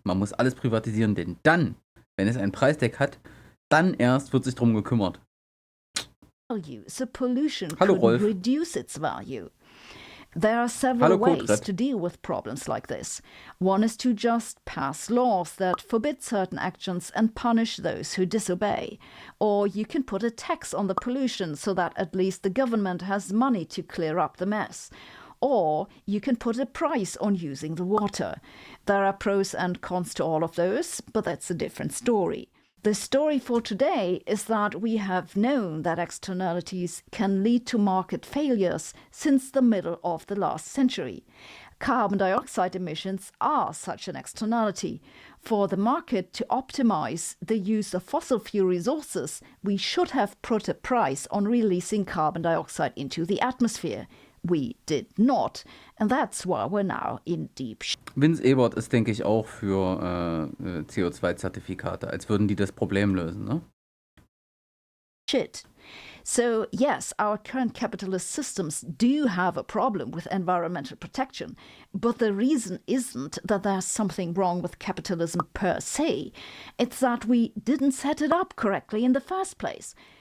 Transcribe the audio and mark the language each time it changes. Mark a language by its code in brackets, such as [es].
[de] Man muss alles privatisieren, denn dann, wenn es einen Preistag hat, dann erst wird sich drum gekümmert. [en] So pollution [de] Hallo, [en] could [de] Rolf. [en] reduce its value. There are several ways to deal with problems like this. One is to just pass laws that forbid certain actions and punish those who disobey. Or you can put a tax on the pollution so that at least the government has money to clear up the mess. Or you can put a price on using the water. There are pros and cons to all of those, but that's a different story. The story for today is that we have known that externalities can lead to market failures since the middle of the last century. Carbon dioxide emissions are such an externality. For the market to optimize the use of fossil fuel resources, we should have put a price on releasing carbon dioxide into the atmosphere. We did not, and that's why we're now in deep [de] Vince Ebert ist, denke ich, auch für CO2-Zertifikate, als würden die das Problem lösen, ne? [en] shit. So yes, our current capitalist systems do have a problem with environmental protection, but the reason isn't that there's something wrong with capitalism per se. It's that we didn't set it up correctly in the first place.